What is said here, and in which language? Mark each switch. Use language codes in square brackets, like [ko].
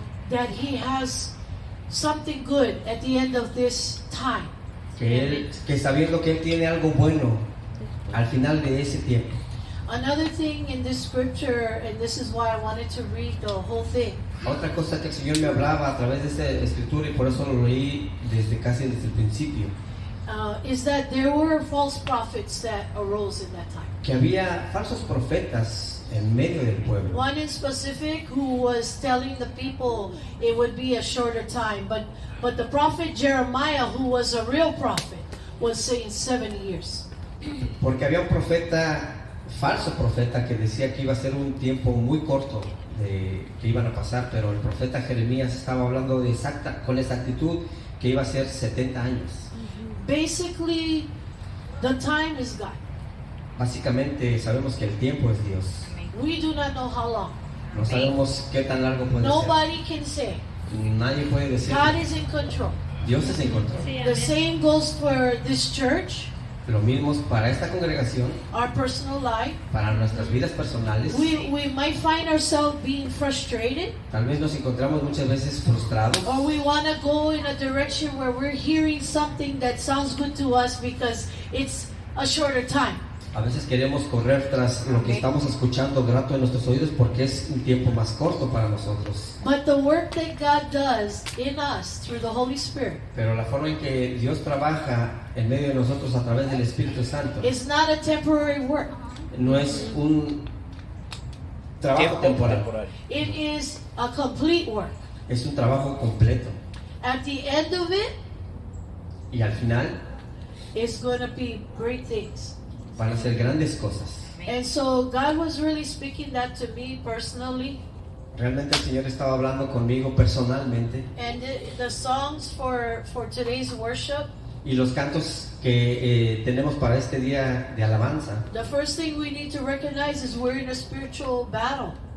[en] that He has something good at the end of this time. [es] que sabiendo que Él tiene algo bueno al final de ese tiempo. [en] Another thing in this scripture, and this is why I wanted to read the whole thing, [es] Otra cosa que el Señor me hablaba a través de esta escritura, y por eso lo leí casi desde el principio, [en] is that there were false prophets that arose in that time. [es] que había falsos profetas en medio del pueblo. [en] One in specific who was telling the people it would be a shorter time, but the prophet Jeremiah, who was a real prophet, was saying 70 years. [es] Porque había un profeta, falso profeta, que decía que iba a ser un tiempo muy corto que iban a pasar, pero el profeta Jeremías estaba hablando con exactitud que iba a ser 70 años. [en] Basically, the time is God. [es] Básicamente sabemos que el tiempo es Dios. [en] We do not know how long. [es] No sabemos qué tan largo puede [en] Nobody can say. [es] ser. Nadie puede decir. [en] God is in control. [es] Dios es en control. [en] The same goes for this church, [es] Lo mismo para esta congregación, [en] our personal life. [es] para nuestras vidas personales. [en] We might find ourselves being frustrated, [es] Tal vez nos encontramos muchas veces frustrados, [en] or we want to go in a direction where we're hearing something that sounds good to us because it's a shorter time. [es] a veces queremos correr tras lo que estamos escuchando grato en nuestros oídos porque es un tiempo más corto para nosotros. [en] But the work that God does in us through the Holy Spirit [es] Pero la forma en que Dios trabaja en medio de nosotros a través del Espíritu Santo [en] is not a temporary work. [es] no es trabajo Tiempo temporal. temporal. [en] It is a complete work. [es] Es un trabajo completo. [en] At the end of it, [es] Y al final [en] it's going to be great things. [es] van a ser grandes cosas. [en] And so God was really speaking that to me personally. [es] Realmente el Señor estaba hablando conmigo personalmente. [en] And the songs for today's worship, [es] Y los cantos que tenemos para este día de alabanza, [en] the first thing we need to recognize is we're in a spiritual battle.